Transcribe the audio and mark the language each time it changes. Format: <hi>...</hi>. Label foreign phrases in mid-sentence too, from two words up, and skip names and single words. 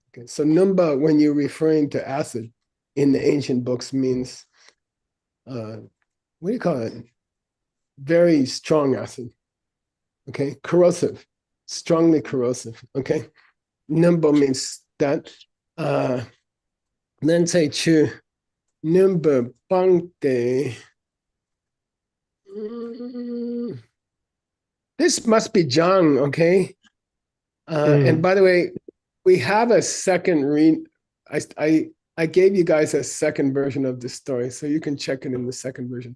<en>Okay, so numba, when you're referring to acid in the ancient books, means what do you call it? Very strong acid. Okay, corrosive, strongly corrosive. Okay, numba means that. Then say chu numba bangde. This must be Zhang, okay? And by the way, we have a second read. I gave you guys a second version of the story, so you can check it in the second version.</en>